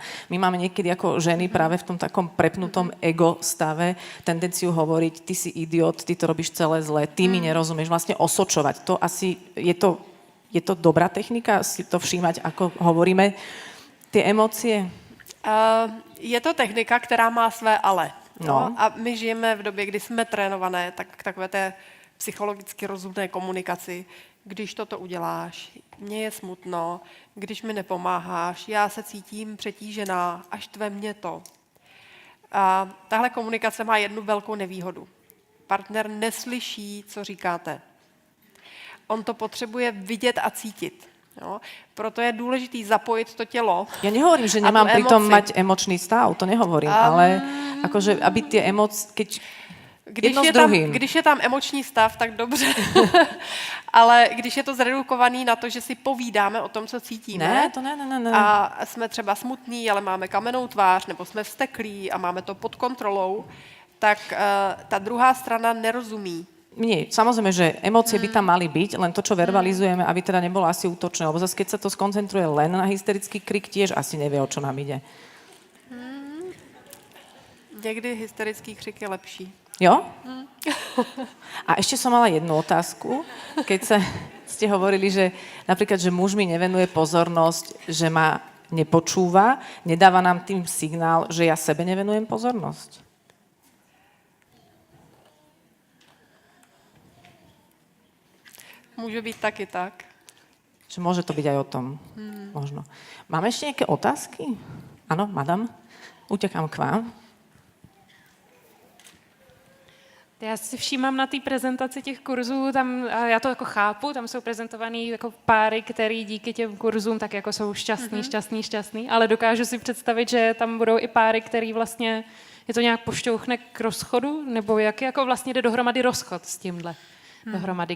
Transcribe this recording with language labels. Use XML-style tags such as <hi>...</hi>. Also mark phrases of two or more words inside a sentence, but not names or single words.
<sk>My máme niekedy ako ženy práve v tom takom prepnutom ego stave tendenciu hovoriť, ty si idiot, ty to robíš celé zle, ty mi nerozumieš, vlastne osočovať. To asi, je to dobrá technika si to všímať, ako hovoríme tie emócie?</sk> <cs>Je to technika, která má své ale. No. A my žijeme v době, kdy jsme trénované tak k takové té psychologicky rozumné komunikaci. Když toto uděláš, mně je smutno, když mi nepomáháš, já se cítím přetížená, až tve mě to. A tahle komunikace má jednu velkou nevýhodu. Partner neslyší, co říkáte. On to potřebuje vidět a cítit. Jo? Proto je důležitý zapojit to tělo.</cs> <sk>Ja nehovorím, že nemám pritom mať emočný stav, to nehovorím, ale akože, aby tie emócie, keď jedno s druhým.</sk> <cs>Když je tam emoční stav, tak dobře. Ale když je to zredukovaný na to, že si povídáme o tom, co cítíme. Ne, to ne. A jsme třeba smutní, ale máme kamennou tvář, nebo jsme vzteklí a máme to pod kontrolou, tak ta druhá strana nerozumí.</cs> <sk>Nie, samozrejme, že emócie by tam mali byť, len to, čo verbalizujeme, aby teda nebolo asi útočné, lebo zase keď sa to skoncentruje len na hysterický krik, tiež asi nevie, o čo nám ide.</sk> <cs>Někdy hysterický křik je lepší. Jo?</cs> <sk>A ešte som mala jednu otázku, keď ste hovorili, že napríklad, že muž mi nevenuje pozornosť, že ma nepočúva, nedáva nám tým signál, že ja sebe nevenujem pozornosť.</sk> <cs>Může být taky tak.</cs> <sk>Že môže to byť aj o tom. Možno. Máme ešte nejaké otázky? Áno, madam? Utekám k vám.</sk> <cs>Já si všímám na té prezentaci těch kurzů, tam, a já to jako chápu, tam jsou prezentovaný jako páry, který díky těm kurzům tak jako jsou šťastný, ale dokážu si představit, že tam budou i páry, který vlastně je to nějak pošťouchne k rozchodu, nebo jak jako vlastně jde dohromady rozchod s tímhle dohromady.</cs>